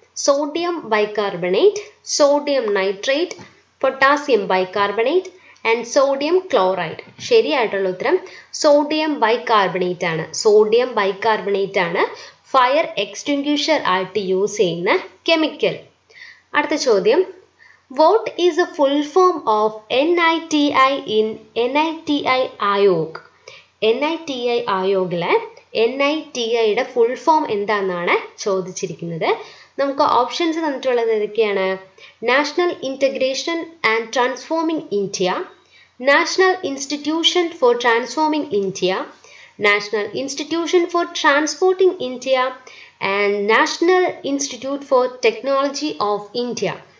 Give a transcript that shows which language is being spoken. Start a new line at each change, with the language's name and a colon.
Malayalam: Sodium bicarbonate, sodium nitrate, potassium bicarbonate and sodium chloride. ശരിയായിട്ടുള്ള ഉത്തരം sodium bicarbonate ആണ്. Sodium bicarbonate ആണ് fire extinguisher ആയിട്ട് യൂസ് ചെയ്യുന്ന കെമിക്കൽ. അടുത്ത ചോദ്യം,
English: what is the full form of NITI in NITI Aayog?
Malayalam: NITI ആയോഗിലെ NITIയുടെ full form എന്താണെന്നാണ് ചോദിച്ചിരിക്കുന്നത്. നമുക്ക് ഓപ്ഷൻസ് തന്നിട്ടുള്ളത് ഏതൊക്കെയാണ്? National integration and transforming India, national institution for transforming India, national institution for transporting India and national institute four technology of India.